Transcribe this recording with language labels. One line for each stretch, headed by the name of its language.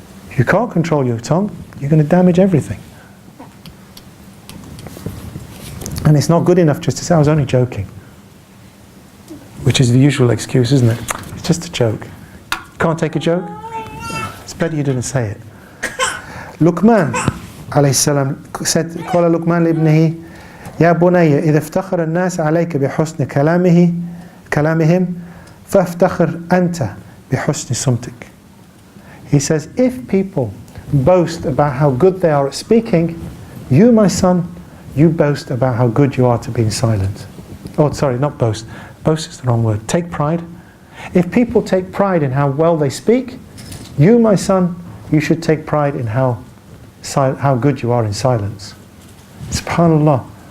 English: If you can't control your tongue, you're going to damage everything. And it's not good enough just to say, I was only joking. Which is the usual excuse, isn't it? It's just a joke. Can't take a joke? It's better you didn't say it. Luqman alayhi salam said,
Arabic: قال لقمان لابنه يا بني إذا افتخر الناس عليك بحسن كلامهم فافتخر أنت بحسن صمتك.
English: He says, if people boast about how good they are at speaking, you, my son, you boast about how good you are to being silent. Oh, sorry, not boast. Boast is the wrong word. Take pride. If people take pride in how well they speak, you, my son, you should take pride in how good you are in silence. SubhanAllah.